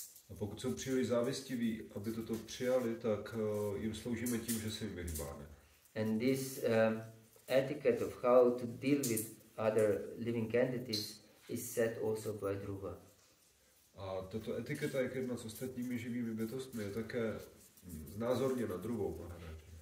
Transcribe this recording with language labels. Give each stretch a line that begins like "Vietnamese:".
Czech: A pokud jsou příliš závistiví, aby toto přijali, tak jim sloužíme tím, že se jim vyhýbáme.
English: And this etiquette of how to deal with other living entities is set also by Dhruva.
Czech: A tato etiketa, jak jednat s ostatními živými bytostmi, je také znázorněna Dhruvou Maharaji.